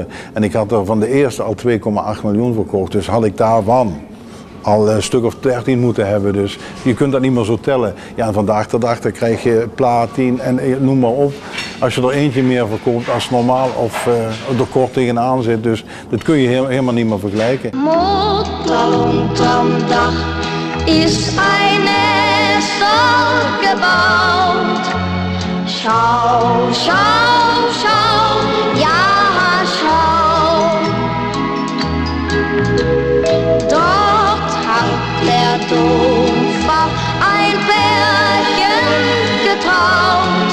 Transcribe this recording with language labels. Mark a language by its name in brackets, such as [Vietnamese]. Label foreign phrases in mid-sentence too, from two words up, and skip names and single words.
[Dutch] En ik had er van de eerste al 2,8 miljoen verkocht, dus had ik daarvan al een stuk of 13 moeten hebben. Dus je kunt dat niet meer zo tellen. Ja, en vandaag de dag dan krijg je platin en noem maar op. Als je er eentje meer verkoopt als normaal of er kort tegenaan zit. Dus dat kun je helemaal niet meer vergelijken. [German] Mutter unterm Dach ist ein Nester gebaut. Schau, schau, schau, ja, schau. Dort hat der Dompfer ein Pärchen getraut.